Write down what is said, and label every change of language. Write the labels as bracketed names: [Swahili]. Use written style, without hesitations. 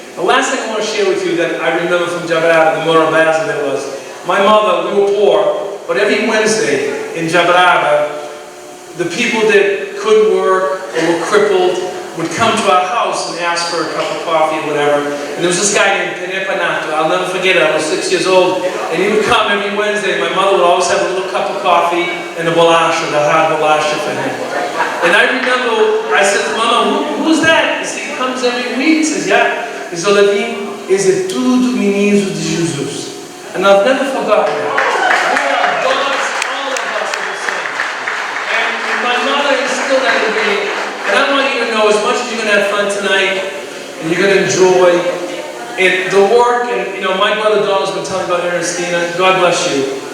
[English] The last thing I want to share with you that I remember from Jabaraba, the Mora Baza, that was, my mother, we were poor, but every Wednesday in Jabaraba, the people that couldn't work or were crippled would come to our house and ask for a cup of coffee or whatever. And there was this guy named Penepanato, I'll never forget it, I was 6 years old, and he would come every Wednesday. My mother would always have a little cup of coffee and a bolasha, the hard bolasha for him. And I remember, I said to Mama, who's that? He said, he comes every week. He says, yeah. [Portuguese] He said, Olivine, é tudo menino de Jesus. [English] And I've never forgotten that. We are gods, all of us are the same. And my mother instilled that in me. And I want you to know, as much as you're going to have fun tonight, and you're going to enjoy it, the work, and you know, my brother Donald's been telling me about Ernestina, God bless you.